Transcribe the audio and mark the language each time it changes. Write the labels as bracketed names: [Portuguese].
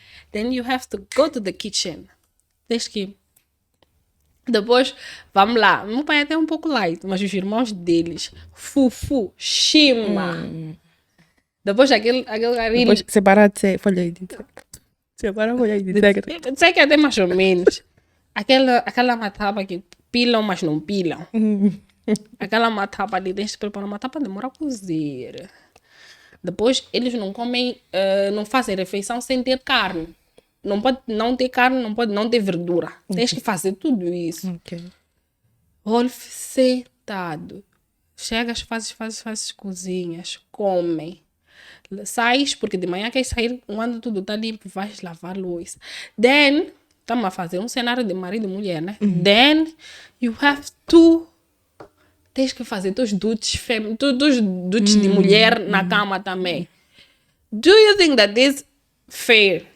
[English] Then you have to go to the kitchen. [Portuguese] Tens que... Depois, vamos lá. Meu pai é até um pouco light, mas os irmãos deles, Fufu, Shima. Depois aquele carinho... Depois separar de folha de Separa a folha de Sei que até mais ou menos. Aquela matapa que pilam, mas não pilam. Aquela matapa ali, tens de preparar uma matapa, demora a cozer. Depois, eles não comem, não fazem refeição sem ter carne. Não pode não ter carne, não pode não ter verdura. Tens que fazer tudo isso. Ok. Wolf sentado. Chegas, fazes cozinhas, comem. Sais, porque de manhã queres sair, quando tudo está limpo, vais lavar louça. [English] Then, [Portuguese] estamos a fazer um cenário de marido e mulher, né? [English] Then, you have to... [Portuguese] Tens que fazer teus [English] duties [Portuguese] de mulher na cama também. [English] Do you think that is fair?